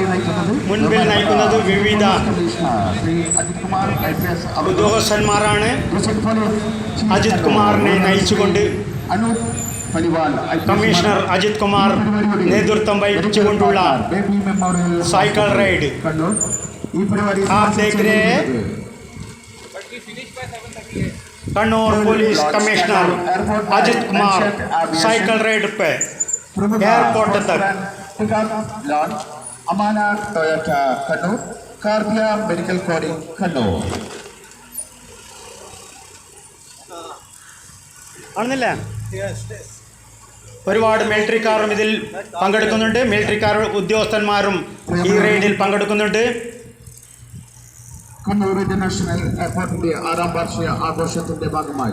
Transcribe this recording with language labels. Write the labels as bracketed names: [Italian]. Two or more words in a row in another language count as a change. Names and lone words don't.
[Malayalam] മുൻപിൽ നയിക്കുന്നത് വിവിധ ഉദ്യോഗസ്ഥന്മാരാണ്. അജിത് കുമാറിനെ നയിച്ചുകൊണ്ട് കമ്മീഷണർ അജിത് കുമാർ നേതൃത്വം വഹിച്ചുകൊണ്ടുള്ള [English] cycle ride. [Hindi] आप देख रहे हैं कन्नौर पुलिस कमिश्नर अजित कुमार [English] cycle ride [Hindi] पे एयरपोर्ट तक. अमाना टोयोटा कन्नौर कार्डिया मेडिकल कॉलेज कन्नौर. [Malayalam] ആണെന്നില്ല, ഒരുപാട് മിലിറ്ററിക്കാരും ഇതിൽ പങ്കെടുക്കുന്നുണ്ട്. മിലിറ്ററിക്കാർ ഉദ്യോഗസ്ഥന്മാരും ഈ റൈഡിൽ പങ്കെടുക്കുന്നുണ്ട്. കണ്ണൂർ ഇന്റർനാഷണൽ എയർപോർട്ടിന്റെ 6ാം വാർഷിക ആഘോഷത്തിന്റെ ഭാഗമായി